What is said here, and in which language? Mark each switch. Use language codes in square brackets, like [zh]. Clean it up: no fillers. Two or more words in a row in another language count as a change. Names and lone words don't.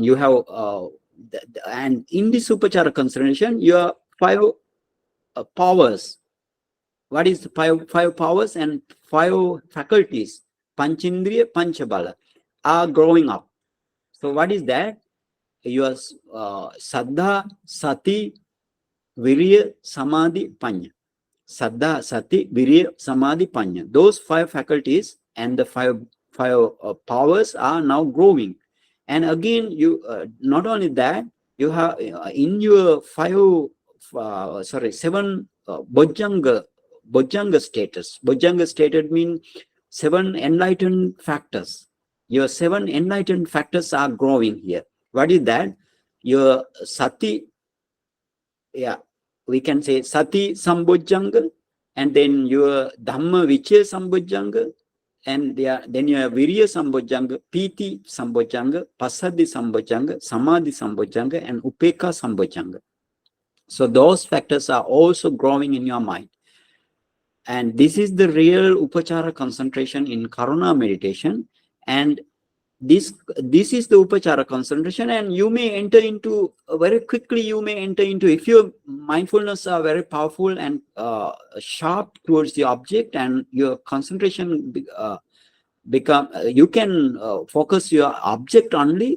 [en] You have and in this upachara concentration you have 5 powers. What is the 5 powers and 5 faculties? [pi] Panchindriya, Panchabala [en] are growing up. So what is that? [pi] Your saddha, sati, virya, samadhi, panya. Saddha, sati, virya, samadhi, panya. [en] Those 5 faculties and the 5 powers are now growing. And again, you not only that, you have in your 7 Bojjhanga status. Bojjhanga status means 7 enlightened factors. Your 7 enlightened factors are growing here. What is that? Your sati, we can say [pi] sati sambojjhanga, [en] and then your [pi] dhamma vichaya sambojjhanga, [en] and then you have [pi] virya sambojjhanga, piti sambojjhanga, passaddhi sambojjhanga, samadhi sambojjhanga, and upekkhā sambojjhanga. [en] So those factors are also growing in your mind. And this is the real upachara concentration in karuna meditation. And this is the upachara concentration, and you may enter into very quickly. You may enter into, if your mindfulness are very powerful and sharp towards the object, and your concentration become you can focus your object only.